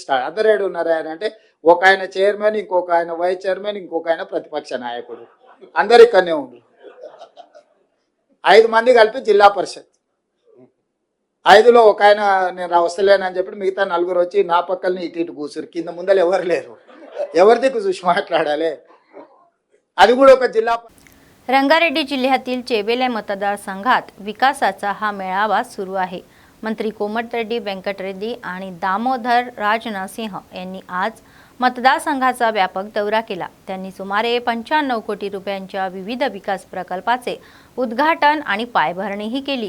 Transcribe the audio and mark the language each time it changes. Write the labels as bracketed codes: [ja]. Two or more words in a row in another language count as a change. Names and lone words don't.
[te] స్టార్ట్ అందరు ఏడు ఉన్నారా అంటే ఒక ఆయన చైర్మన్, ఇంకొక ఆయన వైస్ చైర్మన్, ఇంకొక ఆయన ప్రతిపక్ష నాయకుడు, అందరు ఇక్కడనే ఉండరు. 5 మంది కలిపి జిల్లా పరిషత్. 5లో ఒక ఆయన నేను వస్తలేనని చెప్పి మిగతా 4 వచ్చి నా పక్కల్ని ఇటు కూర్చురు. కింద ముందలు ఎవరు లేరు. ఎవరి దిక్కు చూసి మాట్లాడాలి? అది కూడా ఒక జిల్లా. [mr] रंगारेड्डी जिल्ह्यातील चेवेले मतदारसंघात विकासाचा हा मेळावा सुरू आहे. मंत्री कोमटिरेड्डी वेंकटरेड्डी आणि दामोदर राजनसिंह यांनी आज मतदारसंघाचा व्यापक दौरा केला. त्यांनी सुमारे 95 कोटी रुपयांच्या विविध विकास प्रकल्पाचे उद्घाटन आणि पायाभरणीही केली.